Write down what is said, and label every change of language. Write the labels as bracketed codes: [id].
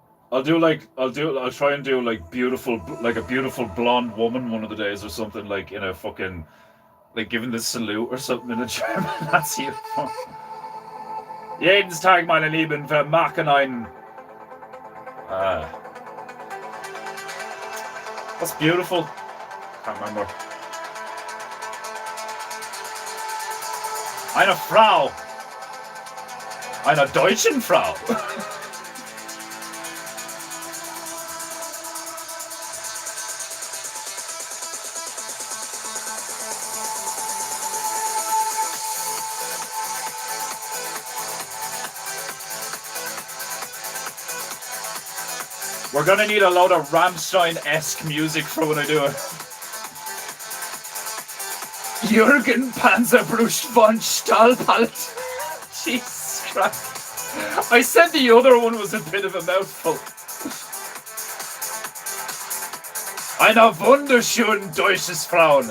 [en] I'll try and do like a beautiful blonde woman one of the days or something, like in a fucking, like giving the salute or something in a German Nazi. [de] Jeden Tag, meine Lieben, wir machen ein. [en] That's beautiful. Can't remember. [de] Eine Frau. Einer deutschen Frau. [en] We're gonna need a load of Rammstein-esque music for when I do it. [de] Jürgen Panzerbruch von Stahlpalt. [en] Jesus Christ. I said the other one was a bit of a mouthful. [de] Eine wunderschön deutsches Frauen.